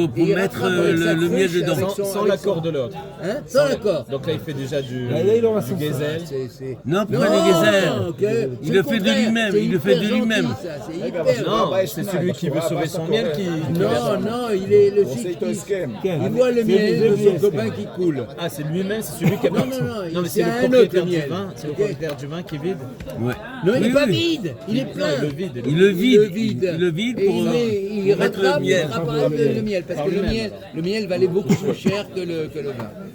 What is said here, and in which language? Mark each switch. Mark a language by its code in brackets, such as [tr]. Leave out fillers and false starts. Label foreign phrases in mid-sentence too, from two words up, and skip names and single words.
[fr] Et il mettre rattrape avec sa le miel cruche dedans. avec Sans avec l'accord son- de l'autre. Hein? Sans l'accord. Donc là, il fait déjà du Là, il aura son gazelle. Non, pas des geysers. ok. Il le fait de lui-même, il le fait de lui-même. C'est hyper Non, gentil, c'est celui qui veut sauver son miel qui. ça. Non, il est le [he] עושה [fr] chic [he] איתו [fr] qui... [he] הסכם. כן, [fr] Il voit le [he] זה- [fr] miel [he] זה [fr] de [he] בלי [fr] son [he] הסכם. [fr] copain qui coule. Ah, c'est lui-même, c'est celui qui a Non, non, mais c'est c'est le un autre propriétaire du miel. vin. C'est le Ok. propriétaire du vin qui est vide. Ouais. Non, il n'est Oui, pas oui. vide, il est Non, plein. il le vide. Il le vide. Il le vide Et pour il pour mettre rattrape le miel. le miel, parce que le miel valait beaucoup plus cher que le vin.